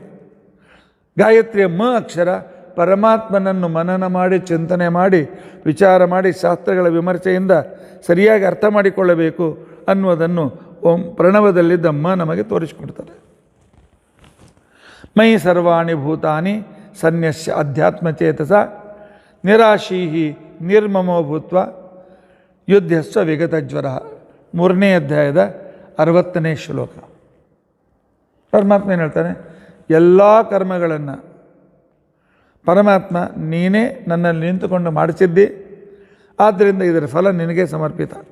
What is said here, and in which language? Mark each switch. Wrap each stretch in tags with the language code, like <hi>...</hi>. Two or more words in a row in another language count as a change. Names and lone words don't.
<kn>ಗಾಯತ್ರಿಯ ಮ ಅಕ್ಷರ ಪರಮಾತ್ಮನನ್ನು ಮನನ ಮಾಡಿ ಚಿಂತನೆ ಮಾಡಿ ವಿಚಾರ ಮಾಡಿ ಶಾಸ್ತ್ರಗಳ ವಿಮರ್ಶೆಯಿಂದ ಸರಿಯಾಗಿ ಅರ್ಥ ಮಾಡಿಕೊಳ್ಳಬೇಕು ಅನ್ನುವುದನ್ನು ಓಂ ಪ್ರಣವದಲ್ಲಿದ್ದ ಮ ನಮಗೆ ತೋರಿಸಿಕೊಡ್ತಾರೆ.</kn> <sa>ಮೈ ಸರ್ವಾಣಿ ಭೂತಾನಿ ಸನ್ಯಸ್ಯ ಅಧ್ಯಾತ್ಮಚೇತಸ ನಿರಾಶೀಹಿ ನಿರ್ಮಮೋ ಭೂತ್ವ ಯುದ್ಧಸ್ವ ವಿಗತಜ್ವರ.</sa> <kn>3ನೇ ಅಧ್ಯಾಯದ 60ನೇ ಶ್ಲೋಕ. ಪರಮಾತ್ಮ ಏನು ಹೇಳ್ತಾನೆ? ಎಲ್ಲ ಕರ್ಮಗಳನ್ನು ಪರಮಾತ್ಮ ನೀನೇ ನನ್ನಲ್ಲಿ ನಿಂತುಕೊಂಡು ಮಾಡಿಸಿದ್ದಿ, ಆದ್ದರಿಂದ ಇದರ ಫಲ ನಿನಗೆ ಸಮರ್ಪಿತ.</kn>